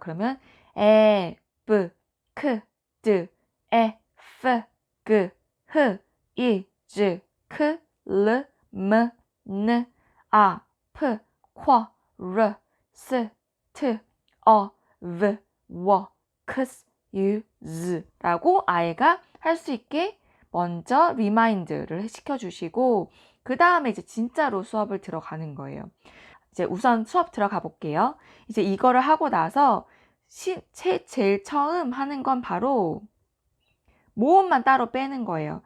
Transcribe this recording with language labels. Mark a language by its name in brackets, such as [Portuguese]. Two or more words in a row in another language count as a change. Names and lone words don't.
[Korean] 그러면 에, [English] B, K, D, E, F, G, H, I, J, K, L, M, N, A, P, Q, R, S, T, U, V, W, X, U, Z [Korean] 라고 아이가 할 수 있게 먼저 리마인드를 시켜주시고 그 다음에 이제 진짜로 수업을 들어가는 거예요. 이제 우선 수업 들어가 볼게요. 이제 이거를 하고 나서 제일 처음 하는 건 바로 모음만 따로 빼는 거예요.